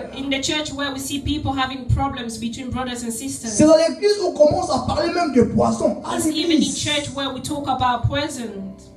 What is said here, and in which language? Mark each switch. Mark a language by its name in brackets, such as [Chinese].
[English] the church where we see people having problems between brothers and sisters. [French] C'est dans l'église où on commence à parler même de poison. [English] It's even in church where we talk about poison.